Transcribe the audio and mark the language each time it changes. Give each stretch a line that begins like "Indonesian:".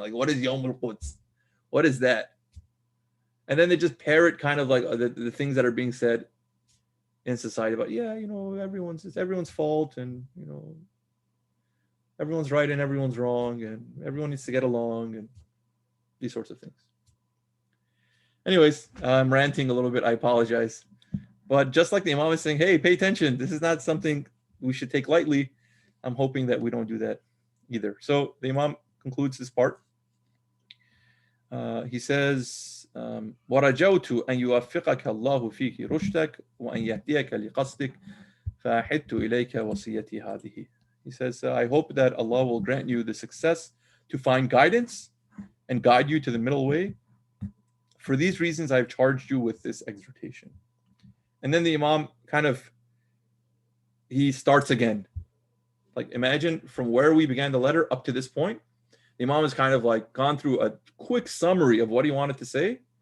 English: Like, what is Yom al-Quds? What is that? And then they just parrot kind of like the things that are being said in society about, it's everyone's fault, and everyone's right and everyone's wrong, and everyone needs to get along, and these sorts of things. Anyways, I'm ranting a little bit. I apologize. But just like the Imam is saying, hey, pay attention. This is not something we should take lightly. I'm hoping that we don't do that either. So the Imam concludes this part. He says,
Arabic: وَرَجَوْتُ أَنْ يُوَفِّقَكَ اللَّهُ فِيكِ رُشْدَكَ وَأَنْ يَهْدِيَكَ لِقَصْدِكَ فَأَحِدْتُ إِلَيْكَ وَصِيَّتِي هَذِهِ.
English: He says, I hope that Allah will grant you the success to find guidance and guide you to the middle way. For these reasons, I've charged you with this exhortation. And then the Imam he starts again. Like, imagine from where we began the letter up to this point, the Imam has kind of like gone through a quick summary of what he wanted to say.